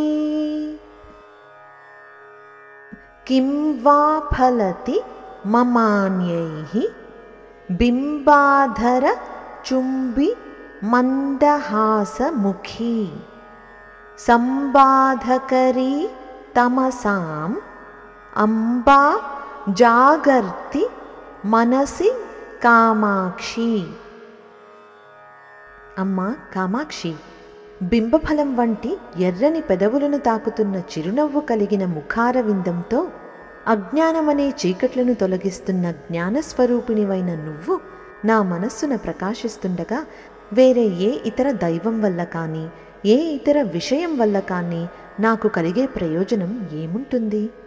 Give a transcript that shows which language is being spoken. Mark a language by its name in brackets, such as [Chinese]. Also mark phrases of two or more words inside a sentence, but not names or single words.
[Sanskrit] किं वा फलति ममान्यैः बिम्बाधरचुम्बि मंदहासमुखी संबाधकरी तमसाम् अंबा जागर्ति మనసి కామాక్షి। [Telugu] అమ్మా కామాక్షి, బింబఫలం వంటి ఎర్రని పెదవులను తాకుతున్న చిరునవ్వు కలిగిన ముఖారవిందంతో అజ్ఞానమనే చీకట్లను తొలగిస్తున్న జ్ఞానస్వరూపిణివైన నువ్వు నా మనస్సున ప్రకాశిస్తుండగా వేరే ఏ ఇతర దైవం వల్ల కానీ ఏ ఇతర విషయం వల్ల కానీ నాకు కలిగే ప్రయోజనం ఏముంటుంది?